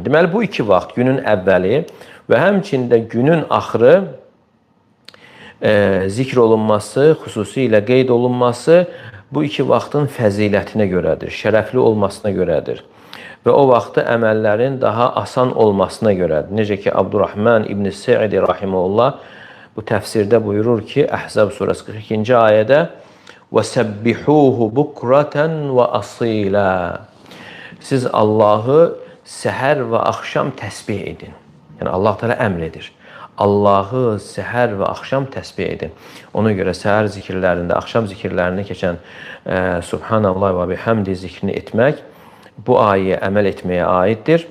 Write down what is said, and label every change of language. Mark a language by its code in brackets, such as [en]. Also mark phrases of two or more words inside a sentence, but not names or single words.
[az] Deməli, bu iki vaxt, günün əvvəli və həmçində günün axırı zikr olunması, xüsusilə qeyd olunması bu iki vaxtın fəzilətinə görədir, şərəfli olmasına görədir. Və o vaxtda əməllərin daha asan olmasına görədir. Necə ki, Abdurrahman İbn Sə'di rahimehullah bu təfsirdə buyurur ki, Əhzab surəsi 42-ci ayədə [ar] وَسَبِّحُوهُ بُكْرَةً وَأَصِيلًا. [az] Siz Allahı səhər və axşam təsbih edin. Yəni Allah Teala əmr edir. Allahı səhər və axşam təsbih edin. Ona görə səhər zikirlərində, axşam zikirlərində keçən [ar] سبحان الله وبحمده [az] zikrini etmək bu ayəyə əməl etməyə aiddir.